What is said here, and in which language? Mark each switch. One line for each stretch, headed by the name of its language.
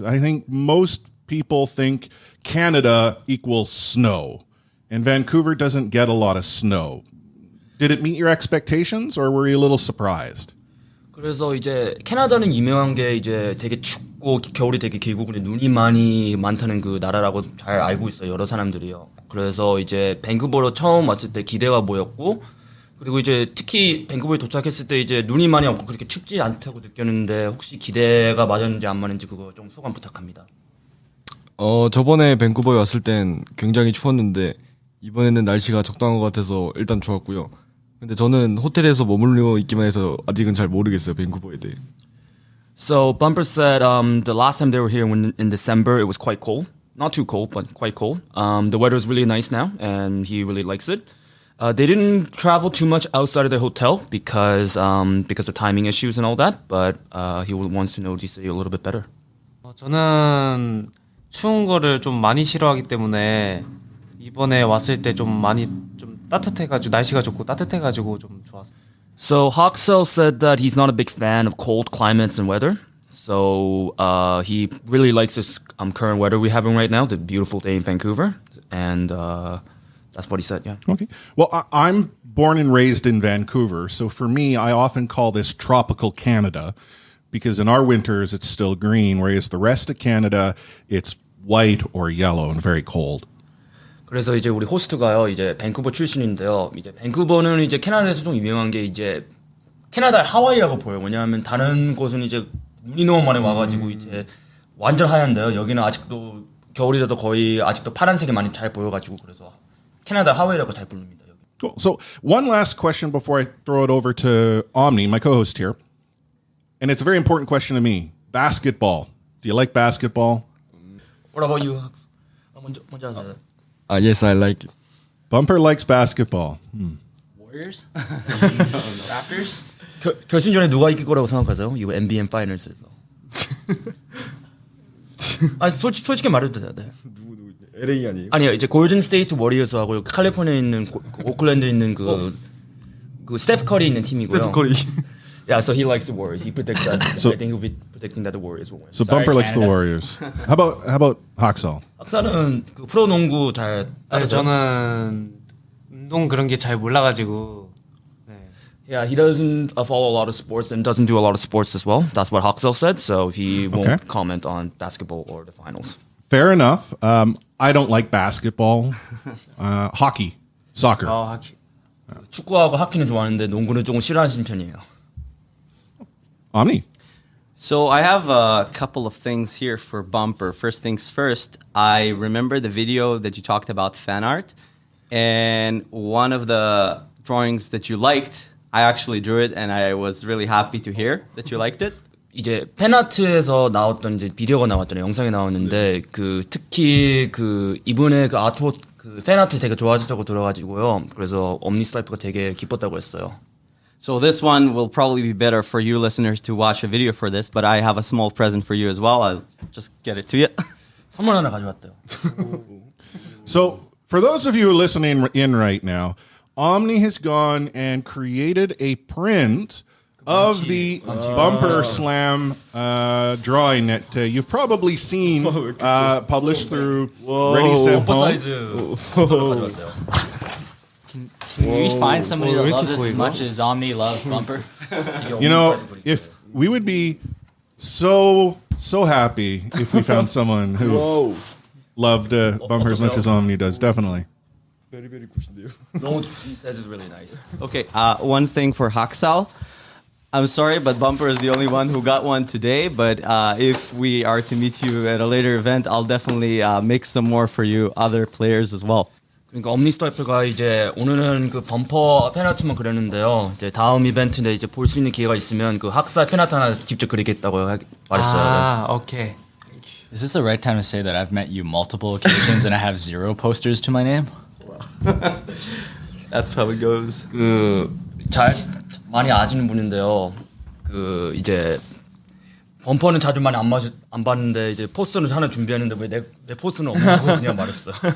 English: I think most people think Canada equals snow, and Vancouver doesn't get a lot of snow. Did it meet your expectations, or were you a little surprised?
Korean: 그래서 이제 캐나다는 유명한 게 이제 되게 춥고 겨울이 되게 길고 근데 눈이 많이 많다는 그 나라라고 잘 알고 있어요. 여러 사람들이요. 그래서 이제 밴쿠버로 처음 왔을 때 기대가 뭐였고 그리고 이제 특히 밴쿠버에 도착했을 때 이제 눈이 많이 없고 그렇게 춥지 않다고 느꼈는데 혹시 기대가 맞았는지 안 맞는지 그거 좀 소감 부탁합니다. 저번에 밴쿠버에 왔을 땐 굉장히 추웠는데 이번에는 날씨가 적당한 것 같아서 일단 좋았고요. 근데 저는 호텔에서 머물러 있기만 해서 아직은 잘 모르겠어요, 밴쿠버에 대해.
English: So Bumper said the last time they were here in December it was quite cold. Not too cold, but quite cold. The weather is really nice now and he really likes it. They didn't travel too much outside of their hotel because of timing issues and all that, but he wants to know the city a little bit better.
Korean: 저는 추운 거를 좀 많이 싫어하기 때문에 이번에 왔을 때 좀 따뜻해가지고 날씨가 좋고 따뜻해가지고 좀 좋았어요.
English: So Haksal said that he's not a big fan of cold climates and weather. So he really likes this current weather we're having right now, the beautiful day in Vancouver, and that's what he said. Yeah. Okay. Well, I'm born and raised in Vancouver, so for me, I often call this tropical Canada because in our winters it's still green, whereas the rest of Canada it's white or yellow and very cold.
Korean: 그래서 이제 우리 호스트가요, 이제 밴쿠버 출신인데요. 이제 밴쿠버는 이제 캐나다에서 좀 유명한 게 이제 캐나다의 하와이라고 보여요. 왜냐하면 다른 곳은 이제 눈이 너무 많이 와가지고 이제 완전 하얀데요. 여기는 아직도 겨울이라도 거의 아직도 파란색이 많이 잘 보여가지고 그래서 캐나다 하와이라고 잘 부릅니다. 여기.
English: Cool. So one last question before I throw it over to Omni, my co-host here. And it's a very important question to me. Basketball. Do you like basketball? What about you?
Korean: 먼저 하세요.
English: Yes, I like it. Bumper likes basketball. Warriors? Raptors?
Korean: 결승전에 누가 이길 거라고 생각하세요? 이거 NBA 파이널스에서. 솔직히 말해도 돼요. 네. LA 아니에요? 아니요, 이제 골든 스테이트 워리어스하고 캘리포니아에 있는 오클랜드에 있는 그 스테프 커리 있는 팀이고요. 스테프 커리.
English: Yeah, so he likes the Warriors. He predicts that. So- I think he'll be predicting that the Warriors will win. So Sorry, Bumper likes the Canada. Warriors. How about Haksal?
Korean: 학사는 그 프로농구 잘 아니, 따르죠? 저는 운동 그런 게 잘 몰라가지고. 네.
English: Yeah, he doesn't follow a lot of sports and doesn't do a lot of sports as well. That's what Haksal said. So he won't Okay. comment on basketball or the finals. Fair enough. I don't like basketball. Hockey. Soccer.
Korean: 하키. 축구하고 하키는 좋아하는데 농구는 조금 싫어하시는 편이에요.
English: Omni. So I have a couple of things here for Bumper. First things first, I remember the video that you talked about fan art, and one of the drawings that you liked, I actually drew it, and I was really happy to hear that you liked it.
Korean: 이제 팬아트에서 나왔던 이제 비디오가 나왔잖아요. 영상이 나왔는데 그 특히 그 이분의 그 아트워크 그 팬아트 되게 좋아하셨다고 들어가지고요. 그래서 엄니 스타이프가 되게 기뻤다고 했어요.
English: So this one will probably be better for you listeners to watch a video for this, but I have a small present for you as well. I'll just get it to you.
Korean: 선물 하나 가져왔대요.
English: So for those of you listening in right now, Omni has gone and created a print of the Bumper Slam drawing that you've probably seen published through Ready Set
Korean: 오빠
English: Home.
Korean: 사이즈 가져왔대요.
English: Can we find somebody that
Korean: 왜
English: loves
Korean: 이렇게
English: this as
Korean: 보이고?
English: much as Omni loves Bumper? You know, if we would be so happy if we found someone who loved Bumper as much as Omni does. Definitely. Very very
Korean: 굿인데요.
English: No, he says it's really nice. Okay, one thing for Haksal. I'm sorry, but Bumper is the only one who got one today. But if we are to meet you at a later event, I'll definitely make some more for you, other players as well.
Korean: 그러니까 엄니 스타이프가 이제 오늘은 그 범퍼 팬아트만 그렸는데요. 이제 다음 이벤트인데 이제 볼 수 있는 기회가 있으면 그 학사 팬아트 하나 직접 그리겠다고 말했어요. 아, 오케이.
English: Is this the right time to say that I've met you multiple occasions and I have 0 posters to my name? That's how it goes.
Korean: 그 잘 많이 아시는 분인데요. 그 이제 범퍼는 자주 많이 안 봤는데 이제 포스터는 하나 준비했는데 왜 내 포스터는 없냐고 그냥 말했어.